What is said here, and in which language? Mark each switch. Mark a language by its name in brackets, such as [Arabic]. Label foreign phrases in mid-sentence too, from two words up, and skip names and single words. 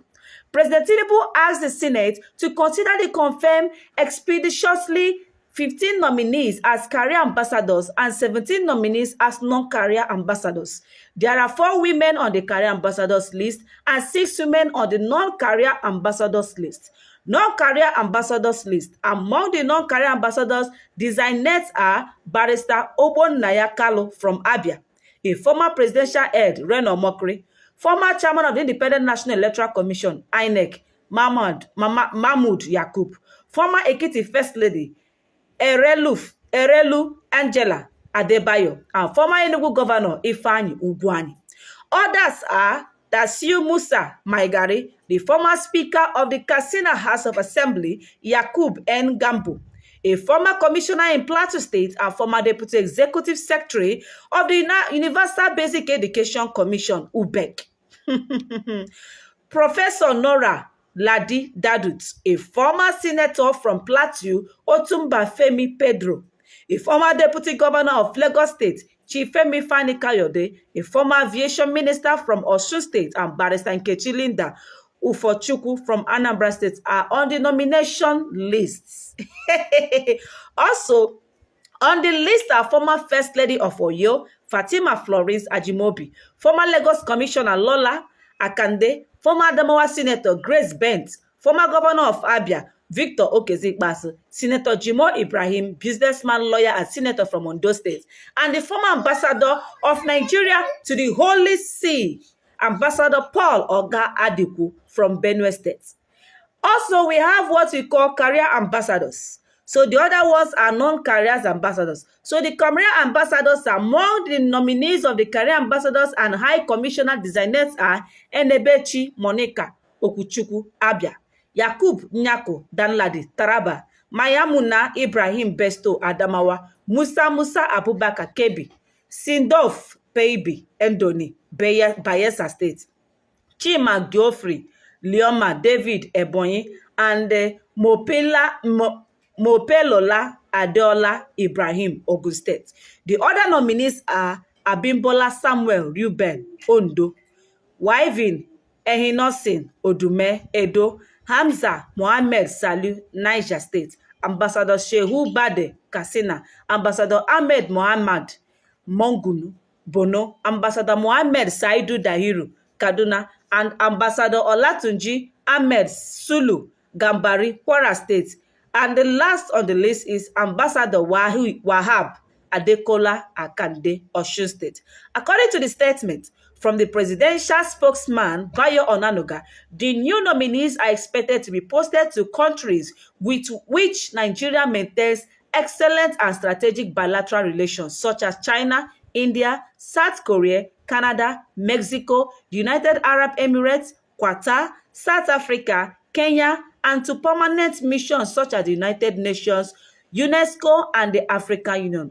[English] President Tinubu asked the Senate to consider the confirmed expeditiously 15 nominees as career ambassadors and 17 nominees as non-career ambassadors. There are 4 women on the career ambassadors list and 6 women on the non-career ambassadors list. Non-career ambassadors list. Among the non-career ambassadors, designates are Barrister Ogbonnaya Kalu from Abia, a former presidential aide, Reno Omokri, former chairman of the Independent National Electoral Commission, INEC, Mahmood Yakubu, former Ekiti First Lady, Erelu Angela Adebayo, and former Enugu Governor Ugwuanyi. Others are Tasiu Musa Maigari, the former Speaker of the Katsina House of Assembly, Yakub N. Gambo, a former commissioner in Plateau State and former deputy executive secretary of the Universal Basic Education Commission, UBEC. Professor Nora Ladi Dadut, a former senator from Plateau, Otumba Femi Pedro, a former deputy governor of Lagos State, Chief Fani-Kayode, a former aviation minister from Osun State, and Barrister Nkechi Linda Ufochukwu from Anambra State are on the nomination lists. Also, on the list are former First Lady of Oyo, Fatima Florence Ajimobi, former Lagos Commissioner Lola Akande, former Adamawa Senator Grace Bent, former Governor of Abia, Victor Ikpeazu, Senator Jimo Ibrahim, businessman, lawyer, and senator from Ondo State, and the former ambassador of Nigeria to the Holy See, Ambassador Paul Oga Adiku from Benue State. Also, we have what we call career ambassadors. So the other ones are non-career ambassadors. So the career ambassadors among the nominees of the career ambassadors and high commissioner designates are Enebechi Monica Okuchukwu, Abia, Yakub Nyako Danladi, Taraba, Mayamuna Ibrahim Besto, Adamawa, Musa Abubakar, Kebbi, Sindof Peibi Endoni, Bayelsa State, Chima Geoffrey Leoma David Ebonyi, and Mopelola Adeola Ibrahim, Ogun State. The other nominees are Abimbola Samuel Ruben, Ondo, Wyvin Ehinosin Odume, Edo, Hamza Mohammed Salu, Niger State, Ambassador Shehu Bade, Katsina, Ambassador Ahmed Mohammed Mongunu, Bono, Ambassador Mohammed Saidu Dahiru, Kaduna, and Ambassador Olatunji Ahmed Sulu, Gambari, Kwara State. And the last on the list is Ambassador Wahab Adekola Akande, Osun State. According to the statement from the presidential spokesman, Bayo Onanuga, the new nominees are expected to be posted to countries with which Nigeria maintains excellent and strategic bilateral relations, such as China, India, South Korea, Canada, Mexico, United Arab Emirates, Qatar, South Africa, Kenya, and to permanent missions such as the United Nations, UNESCO, and the African Union.